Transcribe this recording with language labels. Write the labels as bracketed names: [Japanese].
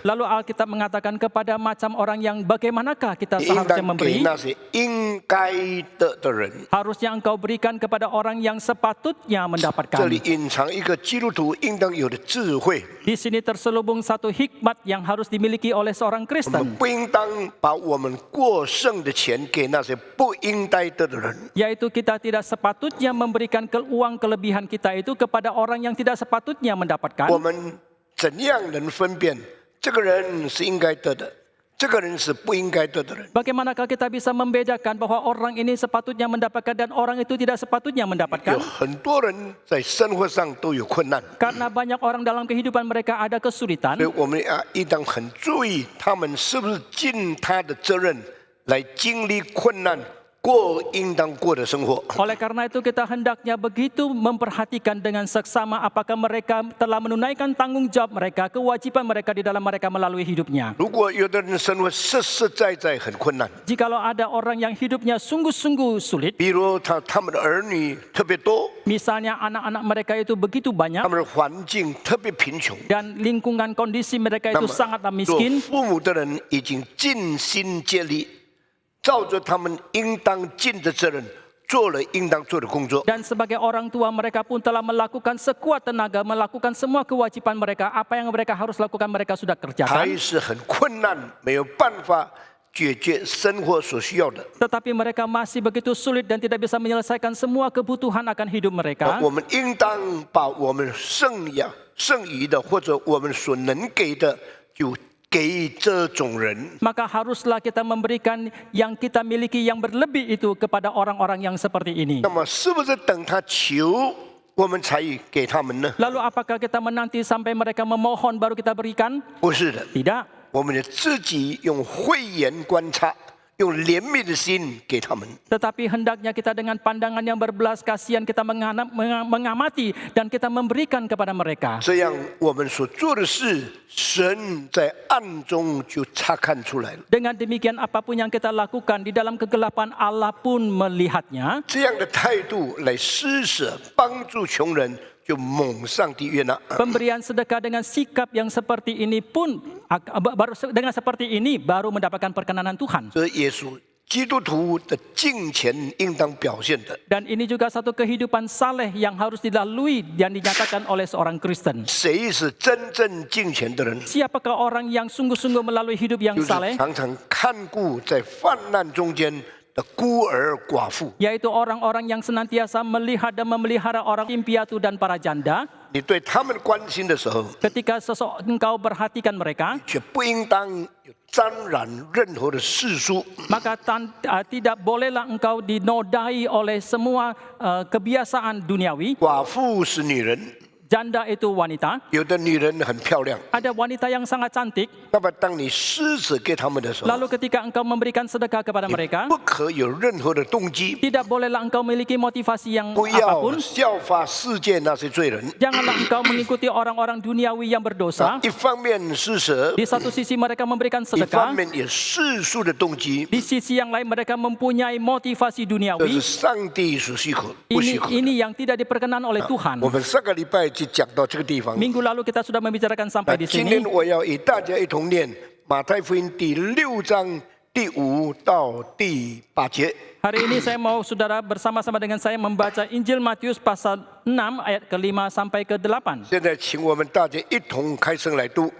[Indonesian] Lalu Alkitab mengatakan kepada macam orang yang bagaimanakah kita [Chinese] 你应 [Indonesian] seharusnya [Chinese] 当给 [Indonesian] memberi? [Chinese] 那些应该的人。 [Indonesian] Harusnya engkau berikan kepada orang yang sepatutnya [Chinese] 这 [Indonesian] mendapatkan. [Chinese] 里隐藏一个基督徒应当有的智慧， [Indonesian] Di sini terselubung satu hikmat yang harus dimiliki oleh seorang [Chinese] 我们 [Indonesian] Kristen, [Chinese] 不应当把我们过剩的钱给那些不应该得的人。 [Indonesian] yaitu kita tidak sepatutnya memberikan uang kelebihan kita itu kepada orang yang tidak sepatutnya [Chinese] 我 [Indonesian] mendapatkan. [Chinese] 们怎样能分辨这个人是应该得的，这个人是不应该得的人？ [Indonesian] Bagaimanakah kita bisa membedakan bahwa orang ini sepatutnya mendapatkan dan orang itu tidak sepatutnya [Chinese] 有 [Indonesian] mendapatkan? [Chinese] 很多人在生活上都有困难， [Indonesian] Karena banyak orang dalam kehidupan mereka ada kesulitan. [Chinese] 所以我们应当很注意他们是不是尽他的责任来经历困难，过应当过的生活。 [Indonesian] Oleh karena itu kita hendaknya begitu memperhatikan dengan seksama apakah mereka telah menunaikan tanggung jawab mereka, kewajiban mereka di dalam mereka melalui hidupnya. [Chinese] 如果有的人生活实实在在很困难， [Indonesian] Jikalau ada orang yang hidupnya sungguh-sungguh sulit, [Chinese] 比如他们的儿女特别多， [Indonesian] misalnya anak-anak mereka itu begitu banyak [Chinese] 他们的环境特别贫穷， [Indonesian] dan lingkungan kondisi mereka [Chinese] 那 [Indonesian] itu [Chinese] 么 [Indonesian] sangatlah [Chinese] 做 [Indonesian] miskin, [Chinese] 父母的人已经尽心竭力，照着他们应当尽的责任，做了应当做的工作。 [Indonesian] dan sebagai orang tua mereka pun telah melakukan sekuat tenaga, melakukan semua kewajiban mereka, apa yang mereka harus lakukan mereka sudah [Chinese] 还 [Indonesian] kerjakan. [Chinese] 是很困难，没有办法解决生活所需要的。 [Indonesian] Tetapi mereka masih begitu sulit dan tidak bisa menyelesaikan semua kebutuhan akan hidup mereka. [Chinese] 我们应当把我们剩余的或者我们所能给的，就给这种人。 [Indonesian] Maka haruslah kita memberikan yang kita miliki yang berlebih itu kepada orang-orang yang seperti ini. [Chinese] 那么是不是等他求我们才给他们呢？ [Indonesian] Lalu apakah kita menanti sampai mereka memohon baru kita berikan? [Chinese] 不是的， [Indonesian] Tidak. [Chinese] 我们自己用慧眼观察，用怜悯的心给他们。 [Indonesian] Tetapi hendaknya kita dengan pandangan yang berbelas kasihan kita mengamati dan kita memberikan kepada mereka. [Chinese] 这样我们所做的事，神在暗中就察看出来了。 [Indonesian] Dengan demikian apapun yang kita lakukan di dalam kegelapan Allah pun melihatnya. [Chinese] 这样的态度来施舍帮助穷人，就蒙上帝悦纳。 [Indonesian] Pemberian sedekah dengan sikap yang seperti ini pun baru mendapatkan perkenanan Tuhan. [Chinese] 这是耶稣基督徒的敬虔应当表现的。 [Indonesian] Dan ini juga satu kehidupan saleh yang harus dilalui dan dinyatakan oleh seorang Kristen. [Chinese] 谁是真正敬虔的人？ [Indonesian] Siapakah orang yang sungguh-sungguh melalui hidup yang [Chinese] 就是 [Indonesian] saleh? [Chinese] 常常看顾在患难中间的孤儿寡妇。 [Indonesian] Yaitu orang-orang yang senantiasa melihat dan memelihara orang yatim piatu dan para janda. [Chinese] 你对他们关心的时候， [Indonesian] Ketika engkau perhatikan mereka, [Chinese] 却不应当有沾染任何的世俗。 [Indonesian] maka tidak bolehlah engkau dinodai oleh semua kebiasaan duniawi. [Chinese] 寡妇是女人， [Indonesian] Janda itu wanita. [Chinese] 有的女人很漂亮， [Indonesian] Ada wanita yang sangat cantik. [Chinese] 那么当你施舍给他们的时候， [Indonesian] Lalu ketika engkau memberikan sedekah kepada mereka, [Chinese] 不可有任何的动机， [Indonesian] tidak bolehlah engkau memiliki motivasi yang [Chinese] 不要 [Indonesian] apapun. [Chinese] 效法世界那些罪人。 [Indonesian] Janganlah engkau mengikuti orang-orang duniawi yang berdosa. [Chinese] 一方面施舍， [Indonesian] Di satu sisi mereka memberikan [Chinese] 一方 [Indonesian] sedekah, [Chinese] 面也世俗的动机， [Indonesian] di sisi yang lain mereka mempunyai motivasi [Chinese] 这 [Indonesian] duniawi. [Chinese] 是上帝所许可不许可的。 [Indonesian] Ini yang tidak diperkenan oleh Tuhan. [Chinese] 我们上个礼拜就讲到这个地方。 [Indonesian] Minggu lalu kita sudah membicarakan sampai di [Chinese] 今 [Indonesian] sini. [Chinese] 天我要与大家一同念马太福音第6章第5到第8节。 [Indonesian] Hari ini saya mau saudara bersama-sama dengan saya membaca Injil Matius pasal 6 ayat ke-5 sampai ke-8. [Chinese] 现在请我们大家一同开声来读